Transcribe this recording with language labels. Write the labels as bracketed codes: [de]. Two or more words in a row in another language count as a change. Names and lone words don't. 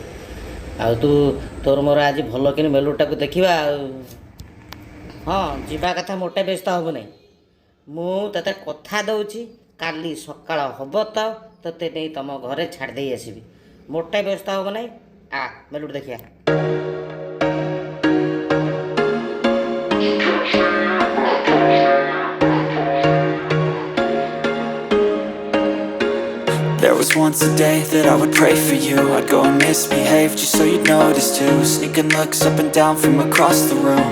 [or] ଆଉ ତୋର ମୋର ଆଜି ଭଲ କିନି ମେଲୋଡ଼ିଟାକୁ ଦେଖିବା ଆଉ। ହଁ, ଯିବା କଥା ମୋଟେ ବ୍ୟସ୍ତ ହବୁ ନାହିଁ। ମୁଁ ତୋତେ କଥା ଦେଉଛି, କାଲି ସକାଳ ହବ ତ ତୋତେ ନେଇ ତମ ଘରେ ଛାଡ଼ି ଦେଇ ଆସିବି। ମୋଟେ ବ୍ୟସ୍ତ ହବୁ ନାହିଁ। ଆ ମେଲୋଡ଼ି ଦେଖିବା। [en] There was once a day that I would pray for you. I'd go and misbehave just so you'd notice too. Sneaking looks up and down from across the room.